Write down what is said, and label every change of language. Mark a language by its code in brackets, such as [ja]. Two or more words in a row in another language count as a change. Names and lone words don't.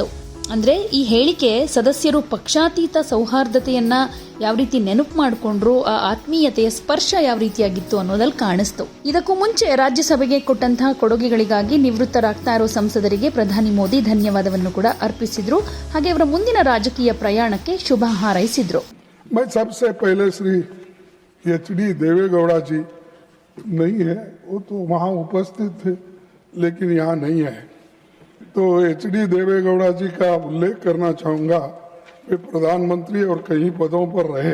[kn] ಅಂದ್ರೆ ಈ ಹೇಳಿಕೆ ಸದಸ್ಯರು ಪಕ್ಷಾತೀತ ಸೌಹಾರ್ದತೆಯನ್ನ ಯಾವ ರೀತಿ ನೆನಪು ಮಾಡಿಕೊಂಡ್ರು, ಆ ಆತ್ಮೀಯತೆಯ ಸ್ಪರ್ಶ ಯಾವ ರೀತಿಯಾಗಿತ್ತು ಅನ್ನೋದಲ್ಲಿ ಕಾಣಿಸ್ತು. ಇದಕ್ಕೂ ಮುಂಚೆ ರಾಜ್ಯಸಭೆಗೆ ಕೊಟ್ಟಂತಹ ಕೊಡುಗೆಗಳಿಗಾಗಿ ನಿವೃತ್ತರಾಗ್ತಾ ಇರೋ ಸಂಸದರಿಗೆ ಪ್ರಧಾನಿ ಮೋದಿ ಧನ್ಯವಾದವನ್ನು ಕೂಡ ಅರ್ಪಿಸಿದ್ರು. ಹಾಗೆ ಅವರ ಮುಂದಿನ ರಾಜಕೀಯ ಪ್ರಯಾಣಕ್ಕೆ ಶುಭ ಹಾರೈಸಿದ್ರು. [hi] मैं सबसे पहले श्री एच.डी. देवेगौड़ा जी नहीं है, वो तो वहाँ उपस्थित थे लेकिन यहाँ नहीं है, तो एच.डी. देवेगौड़ा जी का उल्लेख करना चाहूँगा। वे प्रधानमंत्री और कई पदों पर रहे।